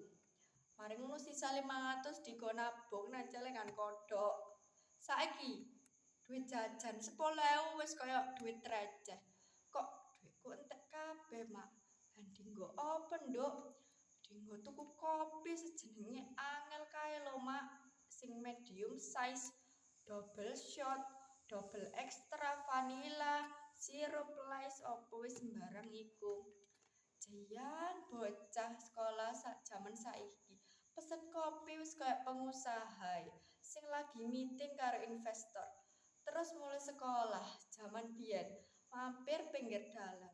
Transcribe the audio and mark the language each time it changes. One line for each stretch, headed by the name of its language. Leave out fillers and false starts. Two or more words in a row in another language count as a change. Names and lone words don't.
Javanese: Mari ngono sisa 500 digo nabung nang celengan kodok. Saiki duit jajan 10.000 wis kaya duit receh. Kok duitku entek kabeh, Mak? Lan dinggo apa, Nduk? Dinggo tuku kopi sejenenge angel kae lho, Mak.
English: Sing medium size, double shot, double extra vanilla,
Javanese: sirup lice opo wis sembarang iku. Jayan bocah sekolah zaman saiki. Pesen kopi wis kaya pengusaha sing lagi meeting karo investor. Terus mulai sekolah zaman biyen mampir pinggir dalan.